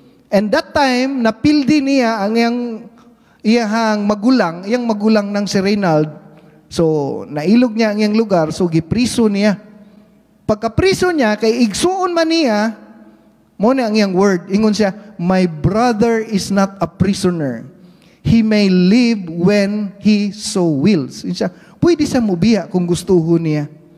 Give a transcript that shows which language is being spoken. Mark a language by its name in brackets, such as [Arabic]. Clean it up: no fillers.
[English] And that time, [Cebuano] napildi niya ang iyang magulang ng si Reynald. So, nailog niya ang iyang lugar, so gipriso niya. Pagkapriso niya, kay igsuon man niya, mo na ang iyang word. Ingon siya, [English] my brother is not a prisoner. He may live when he so wills. [Cebuano] Ingon siya, pwede siya mubiya kung gustuho niya.